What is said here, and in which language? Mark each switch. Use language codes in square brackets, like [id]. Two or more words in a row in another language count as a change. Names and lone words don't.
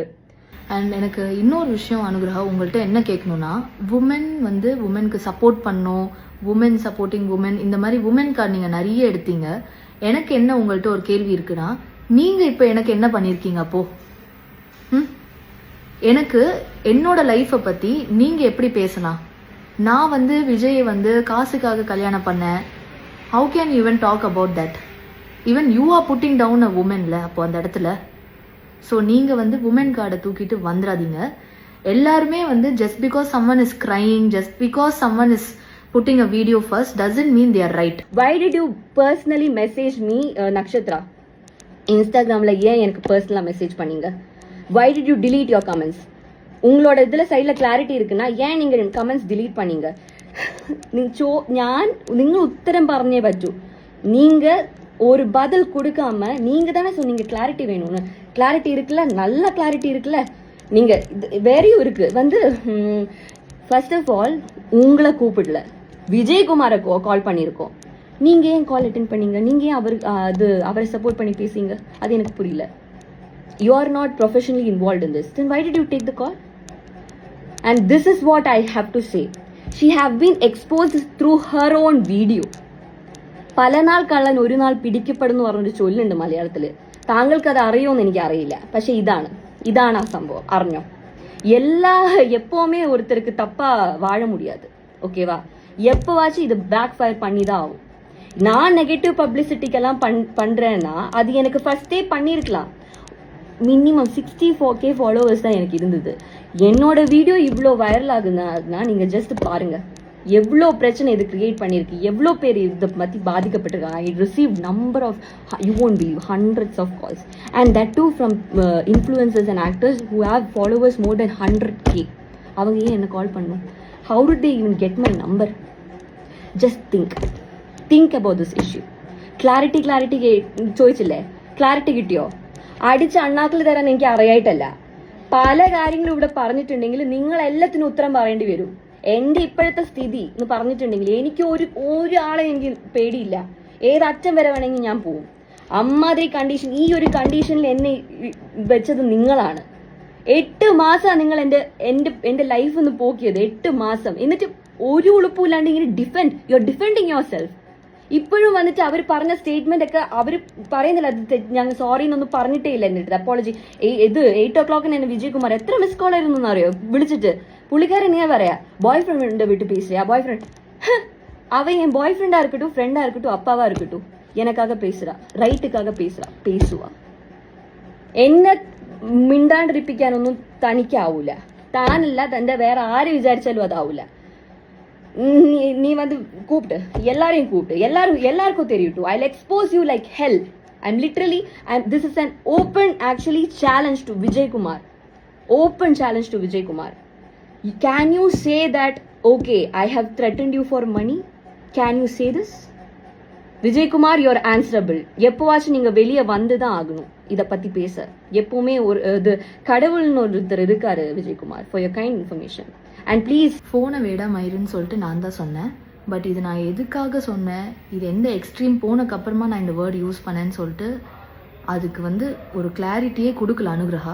[ta] அண்ட் எனக்கு இன்னொரு விஷயம் அனுகிரகா உங்கள்கிட்ட என்ன கேட்கணுன்னா, உமனுக்கு சப்போர்ட் பண்ணோம், [en] women supporting women, [ta] இந்த மாதிரி [en] woman card [ta] நீங்கள் நிறைய எடுத்தீங்க. எனக்கு என்ன உங்கள்கிட்ட ஒரு கேள்வி இருக்குன்னா, நீங்கள் இப்போ எனக்கு என்ன பண்ணியிருக்கீங்க அப்போ? எனக்கு என்னோட லைஃப்பை பற்றி நீங்கள் எப்படி பேசலாம்? நான் வந்து விஜயை வந்து காசுக்காக கல்யாணம் பண்ணேன். [en] How can you even talk about that? Even you are putting down a woman la [ta] அப்போ அந்த இடத்துல. ஸோ நீங்கள் வந்து [en] woman card [ta] தூக்கிட்டு வந்துடாதீங்க. எல்லாருமே வந்து [en] just because someone is crying, just because someone is putting a video first doesn't mean they are right. Why did you personally message me Nakshatra? [ta] இன்ஸ்டாகிராமில் ஏன் எனக்கு பர்சனலாக மெசேஜ் பண்ணீங்க? [en] Why did you delete your comments? [ta] உங்களோட இதில் சைடில் கிளாரிட்டி இருக்குன்னா ஏன் நீங்கள் [en] comments delete [ta] பண்ணீங்க? [ml] നിങ്ങൾ ഉത്തരം പറഞ്ഞേ പറ്റൂ. [ta] நீங்கள் ஒரு பதில் கொடுக்காம நீங்கள் தானே சொன்னீங்க கிளாரிட்டி வேணும்னு. கிளாரிட்டி இருக்குல்ல, நல்ல கிளாரிட்டி இருக்குல்ல. நீங்கள் வேறையும் இருக்குது வந்து [en] first of all [ta] உங்களை கூப்பிடல, விஜயகுமாரை கால் பண்ணியிருக்கோம். நீங்கள் ஏன் [en] call attend [ta] பண்ணீங்க? நீங்கள் ஏன் அவரை சப்போர்ட் பண்ணி பேசுங்க? அது எனக்கு புரியல. [en] You are not professionally involved in this. Then why did you take the call? And this is what I have to say. She have been exposed through her own video. [ml] പല നാൾ കള്ളൻ ഒരു നാൾ പിടിക്കപ്പെടുന്നു പറഞ്ഞൊരു ചൊല്ലുണ്ട് മലയാളത്തിൽ. താങ്കൾക്ക് അത് അറിയുമെന്ന് എനിക്ക് അറിയില്ല. പക്ഷെ ഇതാണ് ആ സംഭവം. അറിഞ്ഞോ? [ta] எப்போவுமே ஒருத்தருக்கு தப்பா வாழ முடியாது, ஓகேவா? எப்போவாச்சும் இது [en] backfire [ta] பண்ணி தான் ஆகும். நான் [en] negative publicity [ta] பண்றேன்னா அது எனக்கு ஃபர்ஸ்டே பண்ணியிருக்கலாம். [en] minimum 64K followers [ta] தான் எனக்கு இருந்தது. என்னோட வீடியோ இவ்வளோ வைரல் ஆகுதுன்னா நீங்கள் ஜஸ்ட் பாருங்கள். எவ்வளோ பிரச்சனை இது கிரியேட் பண்ணியிருக்கு, எவ்வளோ பேர் இதை பற்றி பாதிக்கப்பட்டிருக்காங்க. [en] I receive number of, you won't believe, hundreds of calls, and that too from influencers and actors who have followers more than 100K. [ta] அவங்க ஏன் என்ன கால் பண்ணணும்? [en] How did they even get my number? Just think about this issue. [ml] ക്ലാരിറ്റി ചോദിച്ചില്ലേ? ക്ലാരിറ്റി കിട്ടിയോ? അടിച്ച അണ്ണാക്കിൽ തരാൻ എനിക്ക് അറിയായിട്ടല്ല. പല കാര്യങ്ങളും ഇവിടെ പറഞ്ഞിട്ടുണ്ടെങ്കിൽ നിങ്ങൾ എല്ലാത്തിനും ഉത്തരം പറയേണ്ടി വരും. എൻ്റെ ഇപ്പോഴത്തെ സ്ഥിതി എന്ന് പറഞ്ഞിട്ടുണ്ടെങ്കിൽ എനിക്ക് ഒരാളെ എനിക്ക് പേടിയില്ല. ഏതറ്റം വരെ വേണമെങ്കിൽ ഞാൻ പോവും. അമ്മാതിരി കണ്ടീഷൻ, ഈ ഒരു കണ്ടീഷനിൽ എന്നെ വെച്ചത് നിങ്ങളാണ്. 8 മാസമാണ് നിങ്ങൾ എൻ്റെ ലൈഫ് ഒന്ന് പോക്കിയത്. 8 മാസം. എന്നിട്ട് ഒരു ഉളുപ്പില്ലാണ്ട് ഇങ്ങനെ [en] you are defending yourself. [ml] ഇപ്പോഴും വന്നിട്ട് അവർ പറഞ്ഞ സ്റ്റേറ്റ്മെന്റ് ഒക്കെ അവർ പറയുന്നില്ല, അത് ഞങ്ങൾ സോറി എന്നൊന്നും പറഞ്ഞിട്ടേ ഇല്ല. എന്നിട്ട് അപ്പോളജി. ഇത് 8 o'clock എന്നെ വിജയകുമാർ എത്ര [en] miss call [ml] ആയിരുന്നു എന്നറിയോ വിളിച്ചിട്ട്. പുള്ളിക്കാരൻ ഞാൻ പറയാ [en] boy friend [ta] விட்டு பேசுறியா? [en] boy friend [ta] அவன் என் [en] boy friend [ta] இருக்கட்டும், ஃப்ரெண்டா இருக்கட்டும், அப்பாவா இருக்கட்டும், எனக்காக பேசுறா, ரைட்டுக்காக பேசுவா. [ml] എന്നെ മിണ്ടാണ്ടിരിപ്പിക്കാനൊന്നും തനിക്കാവൂല. താനല്ല, തന്റെ വേറെ ആര് വിചാരിച്ചാലും അതാവൂല. [ta] நீ வந்து கூப்பிட்டு எல்லாருக்கும் தெரியட்டும். [en] I'll expose you like hell. I'm literally, this is an open actually challenge to Vijay Kumar. Open challenge to Vijay Kumar. Can you say that, okay, I have threatened you for money? Can you say this? Vijay Kumar, you're answerable. [ta] எப்போவாச்சும் நீங்கள் வெளியே வந்து தான் ஆகணும் இதை பற்றி பேச. எப்போவுமே ஒரு இது கடவுள்னு ஒருத்தர் இருக்காரு விஜயகுமார். [en] For your kind information. And please [ta] ஃபோனை விட மயிருன்னு சொல்லிட்டு நான் தான் சொன்னேன். பட் இது நான் எதுக்காக சொன்னேன், இது எந்த எக்ஸ்ட்ரீம் போனக்கப்புறமா நான் இந்த [en] word use [ta] பண்ணேன்னு சொல்லிட்டு அதுக்கு வந்து ஒரு கிளாரிட்டியே கொடுக்கல அனுகிரகா.